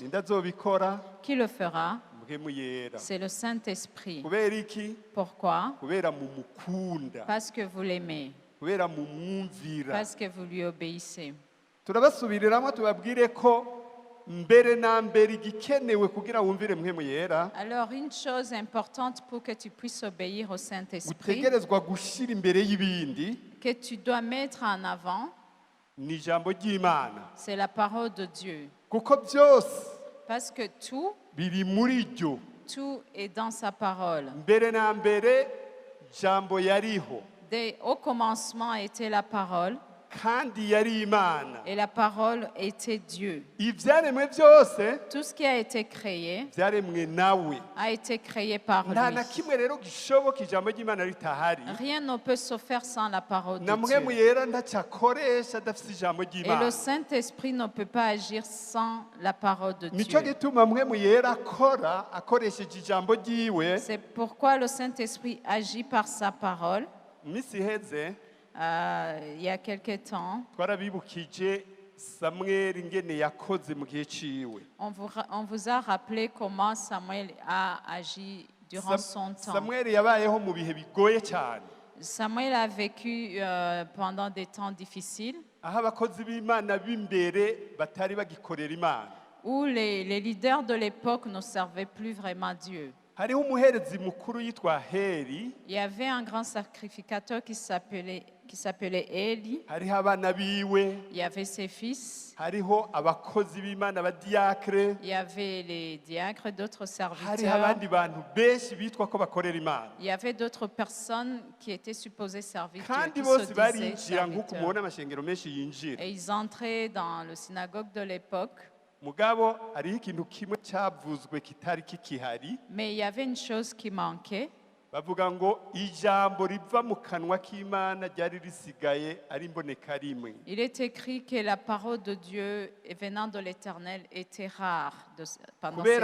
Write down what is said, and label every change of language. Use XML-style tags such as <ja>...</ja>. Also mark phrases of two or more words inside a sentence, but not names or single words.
<rn>Ninde azobikora?</rn> <fr>Qui le fera?</fr> <rn>Mpwemu yera.</rn> <fr>C'est le Saint-Esprit.</fr> <rn>Kubera iki?</rn> <fr>Pourquoi?</fr> <rn>Kubera mumukunda,</rn> <fr>Parce que vous l'aimez,</fr> <rn>kubera mumwumvira.</rn> <fr>parce que vous lui obéissez.</fr> <rn>Turabasubiriramo tubabwire ko mbere na mbere igikenewe kugira wumvire mpwemu yera</rn> <fr>Alors, une chose importante pour que tu puisses obéir au Saint-Esprit,</fr> <rn>utegerezwa gushyira imbere y'ibindi</rn> <fr>que tu dois mettre en avant,</fr> <rn>ni ijambo ry'imana</rn> <fr>c'est la parole de Dieu.</fr> <rn>kuko byose</rn> <fr>Parce que</fr> <rn>biri muri ryo</rn> <fr>tout est dans sa parole.</fr> <rn>mbere na mbere jambo yariho</rn> <fr>Au commencement était la parole,</fr> <rn>kandi yari imana</rn> <fr>et la parole était Dieu.</fr> <rn>ibyaremwe byose</rn> <fr>Tout ce qui a été créé</fr> <rn>byaremwe nawe</rn> <fr>a été créé par</fr> <rn>nta na</rn> <fr>lui.</fr> <rn>kimwe rero gishoboka ijambo ry'imana ritahari</rn> <fr>Rien ne peut se faire sans la parole</fr> <rn>na</rn> <fr>de</fr> <rn>mpwemu</rn> <fr>Dieu.</fr> <rn>yera ntacyakoresha adafite ijambo</rn> <fr>Et le</fr> <rn>ry'imana</rn> <fr>Saint-Esprit ne peut pas agir sans la parole de</fr> <rn>nicyo</rn> <fr>Dieu.</fr> <rn>gituma mpwemu yera akora akoresheje ijambo ryiwe</rn> <fr>C'est pourquoi le Saint-Esprit agit par sa parole.</fr> <rn>iminsi iheze</rn> <fr>Il y a quelque temps,</fr> <rn>twarabibukije samweli ingene yakoze mu gihe ciwe</rn> <fr>on vous a rappelé comment Samuel a agi durant son temps.</fr> <rn>samweli yabayeho mu bihe bigoye cyane</rn> <fr>Samuel a vécu pendant des temps difficiles</fr> <rn>aho abakozi b'imana b'imbere batari bagikorera imana</rn> <fr>où les leaders de l'époque ne servaient plus vraiment Dieu.</fr> <rn>hariho umuherezi mukuru yitwa heri</rn> <fr>Il y avait un grand sacrificateur qui s'appelait Élie.</fr> <rn>hariho abana biwe</rn> <fr>Il y avait ses fils.</fr> <rn>hariho abakozi b'imana abadiyakire</rn> <fr>Il y avait les diacres, d'autres</fr> <rn>hariho</rn> <fr>serviteurs.</fr> <rn>abandi bantu benshi bitwa ko bakorera imana</rn> <fr>Il y avait d'autres personnes qui étaient supposées servir Dieu,</fr> <rn>kandi</rn> <fr>qui</fr> <rn>bose</rn> <fr>se disaient</fr> <rn>barinjira nk'uko</rn> <fr>serviteurs.</fr> <rn>mubona amashengero menshi yinjira</rn> <fr>Et ils entraient dans le synagogue de l'époque.</fr> <rn>mugabo hariho ikintu kimwe cyavuzwe kitari kikihari</rn> <fr>Mais il y avait une chose qui manquait.</fr> <rn>bavuga ngo ijambo riva mu kanwa k'imana ryari risigaye ari imboneka rimwe</rn> <fr>Il est écrit que la parole de Dieu venant de l'Éternel était rare pendant cette</fr>